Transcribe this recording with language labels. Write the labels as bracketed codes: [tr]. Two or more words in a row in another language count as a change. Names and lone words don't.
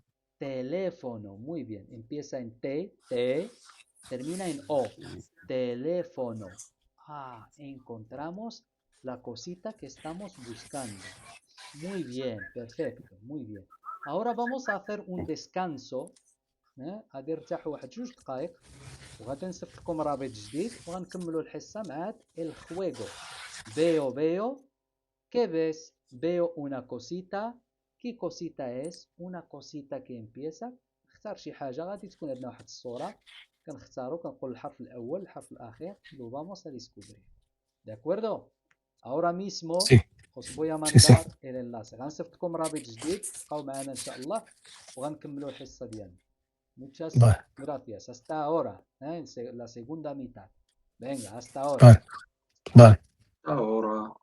[es] Teléfono, muy bien. Empieza en T, termina en O. Teléfono. Encontramos la cosita que estamos buscando. Muy bien, perfecto, muy bien. Ahora vamos a hacer un descanso. [ar] غادي نرتاحوا واحد 2 دقائق وغادي نصيفط لكم رابط جديد وغنكملوا الحصة مع [es] el juego. Veo, ¿qué ves? Veo una cosita. ¿Qué cosita es? Una cosita que empieza. [ar] اختار شي حاجة غادي تكون عندنا واحد الصورة كنختاروا كنقول الحرف الأول الحرف الأخير [es] lo vamos a descubrir. ¿De acuerdo? Ahora mismo os voy a mandar el enlace. [ar] غنصيفط لكم رابط جديد تبقاو معنا إن شاء الله وغنكملوا الحصة ديالنا. [es] Muchas gracias. Hasta ahora. La segunda mitad. Venga, hasta ahora. Ahora.